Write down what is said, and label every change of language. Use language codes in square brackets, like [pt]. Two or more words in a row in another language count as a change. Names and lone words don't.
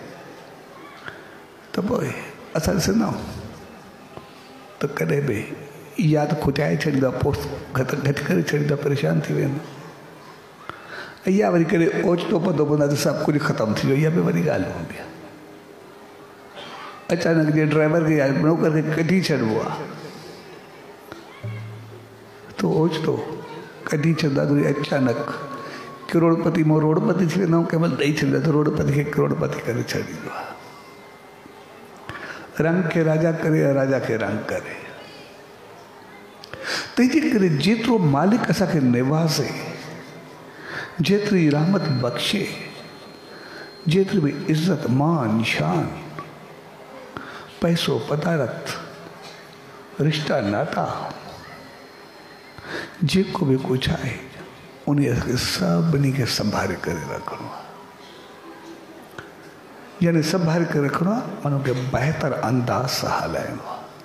[sd] त पोइ असां ॾिसंदा त कॾहिं बि या त खुटाए छॾींदा पोइ घटि करे छॾींदा परेशान थी वेंदो ऐं या वरी कॾहिं ओचितो पतो पवंदो आहे त सभु कुझु ख़तमु थी वियो इहा बि वॾी ॻाल्हि हूंदी आहे अचानक जे ड्राइवर खे या नौकर खे कढी छॾिबो आहे त ओचितो कढी छॾंदा त वरी अचानक करोड़पति मां रोड़पति थी वेंदा कंहिं महिल ॾेई छॾींदा त रोड़पति खे करोड़पति करे छॾींदो आहे रंग खे राजा करे या राजा खे रंग करे तंहिंजे करे जेतिरो मालिक असांखे निवाज़े जेतिरी रहमत बख़्शे जेतिरी बि इज़त मान शान पैसो पदारत रिश्ता नाता जेको बि कुझु आहे उन खे सभिनी खे संभाले करे रखणो आहे यानी संभाले करे रखणो आहे उनखे बहितर अंदाज़ सां हलाइणो आहे